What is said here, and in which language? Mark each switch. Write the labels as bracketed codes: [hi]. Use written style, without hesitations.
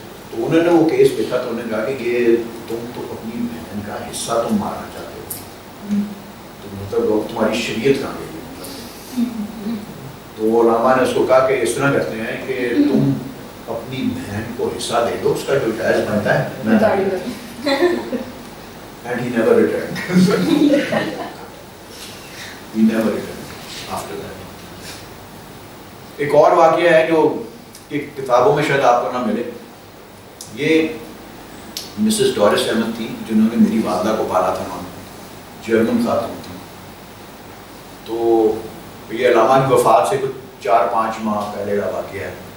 [ur] تو انہوں نے وہ کیس دیکھا تو انہوں نے کہا کہ یہ تم تو اپنی بہن کا حصہ تم مارنا چاہتے ہو تو مطلب لوگ تمہاری شریعت کہاں گئی. تو علماء نے اس کو کہا کہ اس طرح کرتے ہیں کہ تم اپنی بہن کو حصہ دے دو اس کا جو جائز بنتا ہے میں داڑھی [en] and he never returned. He never returned after that. [ur] ایک اور واقعہ ہے جو ایک کتابوں میں شاید آپ کو نہ ملے. یہ مسز ڈورس احمد تھی جنہوں نے میری والدہ کو پالا تھا. جرمن خاتون تھی. تو یہ علامہ کی وفات سے کچھ 4-5 ماہ پہلے کا واقعہ ہے.